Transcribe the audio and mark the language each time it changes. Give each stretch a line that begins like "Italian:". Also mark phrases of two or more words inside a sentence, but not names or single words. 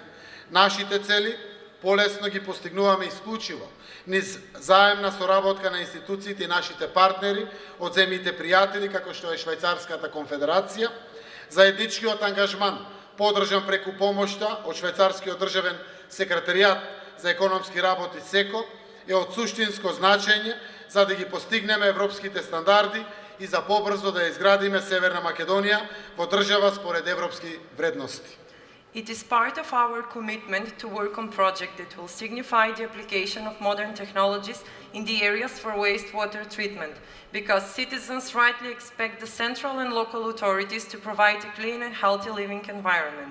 Macedonian: Нашите цели полесно ги постигнуваме исклучиво низ заемна соработка на институциите и нашите партнери од земјите пријатели како што е Швајцарската конфедерација, заедничкиот ангажман подржан преку помошта од Швајцарскиот државен секретаријат за економски работи СЕКО е од суштинско значење за да ги постигнеме европските стандарди и за побрзо да изградиме Северна Македонија во држава според европски вредности.
English: It is part of our commitment to work on projects that will signify the application of modern technologies in the areas for wastewater treatment, because citizens rightly expect the central and local authorities to provide a clean and healthy living environment.